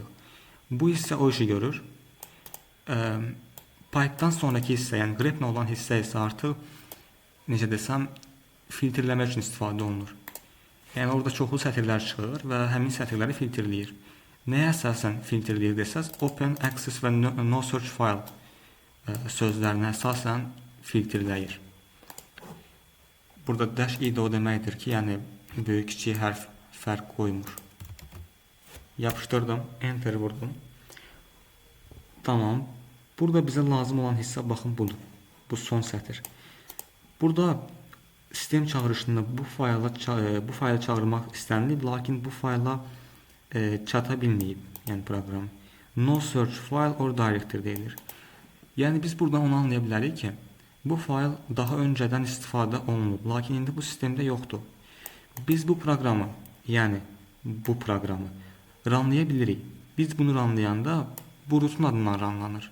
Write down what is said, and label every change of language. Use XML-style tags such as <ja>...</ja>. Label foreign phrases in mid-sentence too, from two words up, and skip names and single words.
<az>Bu hissə o işi görür. Pipe'dan sonraki hissə, yəni greplə olan hissə isə artıq necə desəm filtrləmək üçün istifadə olunur. Yəni orada çoxlu sətirlər çıxır və həmin sətirləri filtrləyir. Nəyə əsasən filtrləyir desəz, open, access və</az> <en>no search file</en> <az>sözlərinə əsasən filtrləyir. Burada -id o deməkdir ki, yəni böyük kiçik hərf fərq qoymur. Yapışdırdım, enter vurdum. Tamam. Burada bizə lazım olan hissə baxın budur. Bu son sətir. Burada sistem çağırışında bu faylı çağırmaq istənilib, lakin bu fayla çata bilməyib, yəni proqram.</az> <en>No search file or directory</en> <az>deyilir. Yəni biz buradan onu anlaya bilərik ki, bu fayl daha öncədən istifadə olunub, lakin indi bu sistemdə yoxdur. Biz bu proqramı, yəni bu proqramı runlaya bilirik. Biz bunu runlayanda bu rootun adından runlanır.</az>